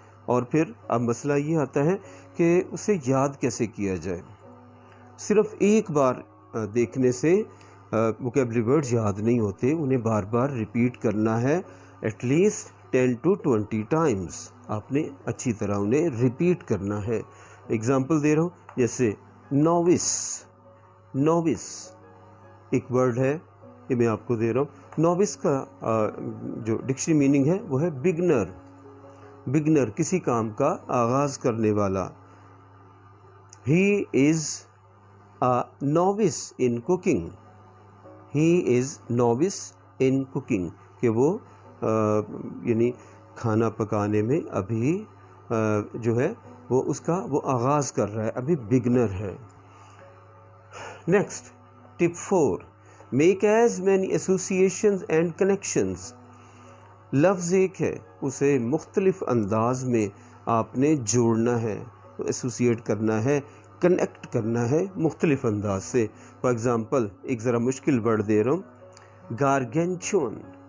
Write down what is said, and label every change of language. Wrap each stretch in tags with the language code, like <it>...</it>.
<ur>اور پھر اب مسئلہ یہ آتا ہے کہ اسے یاد کیسے کیا جائے. صرف ایک بار دیکھنے سے ووکیبلری ورڈز یاد نہیں ہوتے، انہیں بار بار ریپیٹ کرنا ہے،</ur> <en>At least 10 to 20 times.</en> <ur>آپ نے اچھی طرح انہیں ریپیٹ کرنا ہے. اگزامپل دے رہا ہوں، جیسے نووس. نووس ایک ورڈ ہے، یہ میں آپ کو دے رہا ہوں. نووس کا جو ڈکشنری میننگ ہے وہ ہے بگنر. بگنر کسی کام کا آغاز کرنے والا.</ur> <en>He is novice in cooking. He is novice in cooking,</en> <ur>کہ وہ یعنی کھانا پکانے میں ابھی جو ہے وہ اس کا وہ آغاز کر رہا ہے، ابھی بگنر ہے.</ur> <en>Next tip 4، make as many associations and connections.</en> <ur>لفظ ایک ہے، اسے مختلف انداز میں آپ نے جوڑنا ہے، ایسوسیٹ کرنا ہے، کنیکٹ کرنا ہے مختلف انداز سے. فار ایگزامپل ایک ذرا مشکل ورڈ دے رہا ہوں، گارگینچون.</ur>